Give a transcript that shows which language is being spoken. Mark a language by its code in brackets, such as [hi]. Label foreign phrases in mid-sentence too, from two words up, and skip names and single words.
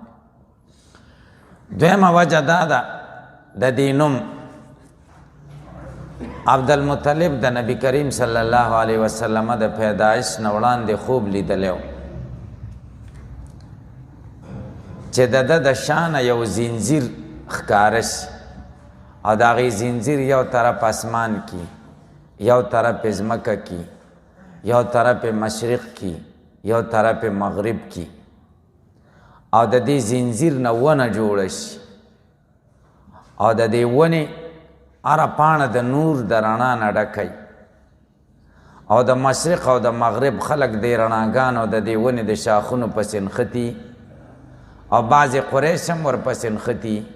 [ps] دویمه وجه دا ده د دې نوم عبدالمطلب د نبی کریم [ar] صلی الله علیه وسلم [ps] د پیدایش نه وړاندې خوب لیدلی و چې د ده د شانه یو زنځیر ښکاره شي او د هغې زنځیر یو طرف اسمان کی، یو طرف ځمکه کی، یو طرف مشرق کی، یو طرف مغرب کی، او د دې زنځیر نه ونه جوړه شي او د دې ونې هره پاڼه د نور د رڼا نه ډکوي او د مشرق او د مغرب خلک د رڼاګانو د دې ونې د شاخونو پسې نښتي او بعضې قریش هم ورپسې نښتي.